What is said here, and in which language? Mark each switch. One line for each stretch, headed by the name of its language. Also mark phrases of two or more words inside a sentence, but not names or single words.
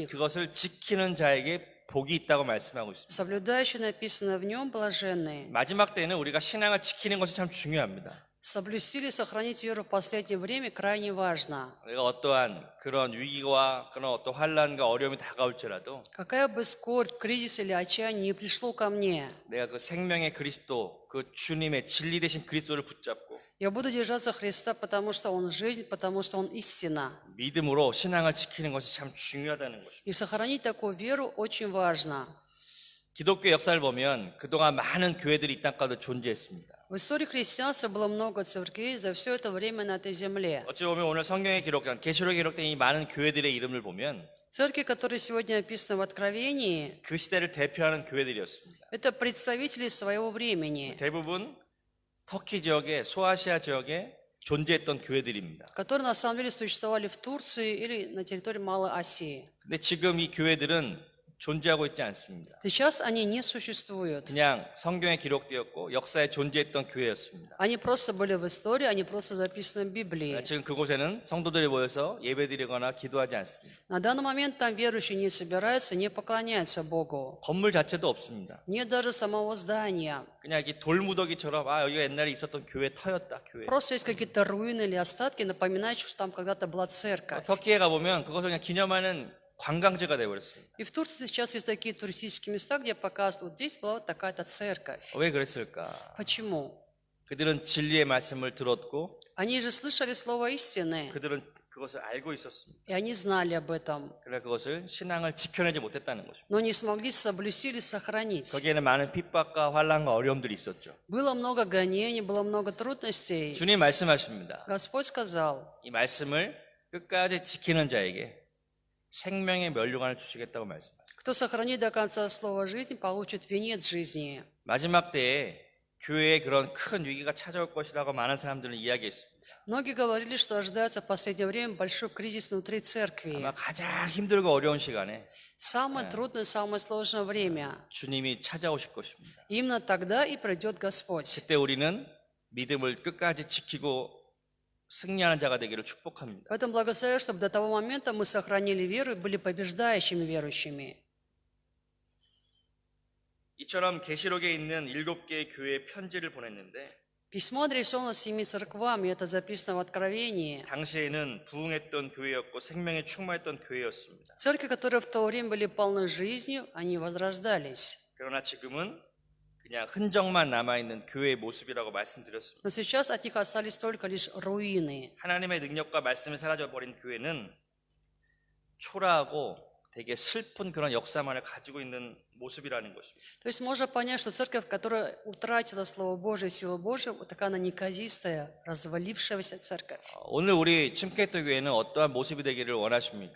Korean: 그것을 지키는 자에게 복이 있다고 말씀하고 있습니다.
Russian: Соблюдающий написано в нем блаженные.
Korean: 마지막 때는 우리가 신앙을 지키는 것이 참 중요합니다.
Russian: Соблюсти или сохранить веру в последнее время крайне важно.
Korean: 우리가 어떠한 그런 위기와 그런 어떤 환란과 어려움이 다가올지라도
Russian: Какая бы скорбь, кризис или отчаяние не пришло ко мне,
Korean: 내가 그 생명의 그리스도, 그 주님의 진리 되신 그리스도를 붙잡고
Russian: я буду держаться Христа, потому что Он жизнь, потому что Он истина.
Korean: 믿음으로 신앙을 지키는 것이 참 중요하다는 것입니다.
Russian: И сохранить такую веру очень важно.
Korean: 기독교 역사를 보면 그동안 많은 교회들이 이 땅가운데 존재했습니다.
Russian: В истории христианства было много церквей за все это время на этой земле.
Korean: 어찌 보면 오늘 성경에 기록된 계시록에 기록된 이 많은 교회들의 이름을 보면
Russian: Церкви, которые сегодня описаны в Откровении,
Korean: 그 시대를 대표하는 교회들이었습니다.
Russian: это представители своего времени,
Korean: 대부분 터키 지역에 소아시아 지역에 존재했던 교회들입니다.
Russian: которые на самом деле существовали в Турции или на территории Малой Асии.
Korean: 근데 지금 이 교회들은 존재하고 있지 않습니다.
Russian: Сейчас они не существуют.
Korean: 그냥 성경에 기록되었고 역사에 존재했던 교회였습니다.
Russian: Они просто были в истории, они просто записаны в Библии.
Korean: 지금 그곳에는 성도들이 모여서 예배드리거나 기도하지 않습니다.
Russian: На данный момент там верующие не собираются, не поклоняются Богу.
Korean: 건물 자체도 없습니다.
Russian: Нет даже самого здания.
Korean: 그냥 이 돌무더기처럼 여기가 옛날에 있었던 교회 터였다. 교회.
Russian: Просто есть какие-то руины или остатки, напоминающие, что там когда-то была церковь.
Korean: 터키에 가보면 그것을 그냥 기념하는 관광지가 되어버렸습니다.
Russian: И в Турции сейчас есть такие туристические места, где показывают, вот здесь была вот такая-то церковь.
Korean: 왜 그랬을까?
Russian: Почему?
Korean: 그들은 진리의 말씀을 들었고
Russian: Они же слышали слово истины.
Korean: 그들은 그것을 알고 있었습니다.
Russian: И они знали об этом,
Korean: 그러나 그것을 신앙을 지켜내지 못했다는 것입니다.
Russian: но не смогли соблюсти или сохранить.
Korean: 거기에는 많은 핍박과 환난과 어려움들이 있었죠.
Russian: Было много гонений, было много трудностей.
Korean: 주님 말씀하십니다.
Russian: Господь сказал,
Korean: 이 말씀을 끝까지 지키는 자에게 생명의 면류관을 주시겠다고 말씀하십니다.
Russian: кто сохранит до конца слова жизни, получит венец жизни.
Korean: 마지막 때에 교회에 그런 큰 위기가 찾아올 것이라고 많은 사람들은 이야기했습니다.
Russian: Многие говорили, что ожидается в последнее время большой кризис внутри церкви.
Korean: 아마 가장 힘들고 어려운 시간에
Russian: Самое трудное, самое сложное время.
Korean: 주님이 찾아오실 것입니다.
Russian: Именно тогда и придет Господь.
Korean: 그때 우리는 믿음을 끝까지 지키고 승리하는 자가 되기를 축복합니다.
Russian: Поэтому благословляю, чтобы до того момента мы сохранили веру и были побеждающими верующими.
Korean: 이처럼 계시록에 있는 7개의 교회에 편지를 보냈는데
Russian: Письмо адресовано 7 церквам, и это записано в Откровении.
Korean: 당시에는 부흥했던 교회였고 생명에 충만했던 교회였습니다.
Russian: Церкви, которые в то время были полны жизнью, они возрождались.
Korean: 그러나 지금은 그냥 흔적만 남아있는 교회의 모습이라고 말씀드렸습니다.
Russian: Но сейчас от них остались только лишь руины.
Korean: 하나님의 능력과 말씀이 사라져버린 교회는 초라하고 되게 슬픈 그런 역사만을 가지고 있는 모습이라는 것입니다.
Russian: То есть можно понять, что церковь, которая утратила Слово Божие и силу Божию, вот такая она неказистая, развалившаяся церковь.
Korean: 오늘 우리 침캐터 교회는 어떠한 모습이 되기를 원하십니까?